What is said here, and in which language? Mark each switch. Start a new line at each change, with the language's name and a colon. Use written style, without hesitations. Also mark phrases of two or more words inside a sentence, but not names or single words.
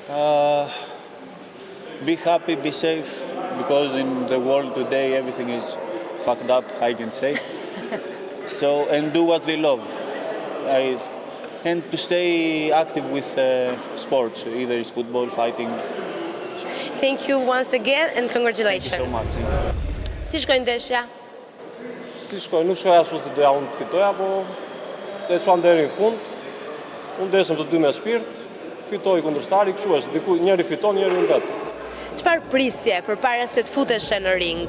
English: Be happy, be safe, because in the world today everything is fucked up, I can say. So, and do what they love. And to stay active with sports, either it's football, fighting. Thank you once again and congratulations. Thank you so much.
Albanian: Si shkojnë ndeshja? Si shkoj, nuk shkoj ashtu si doja unë të fitoja, po të çuam deri në fund. Unë ndeshëm të dy me shpirt, fitoi kundërshtari, kështu është, njëri fiton, njëri mbet. Çfarë prisje përpara se të futesh në ring?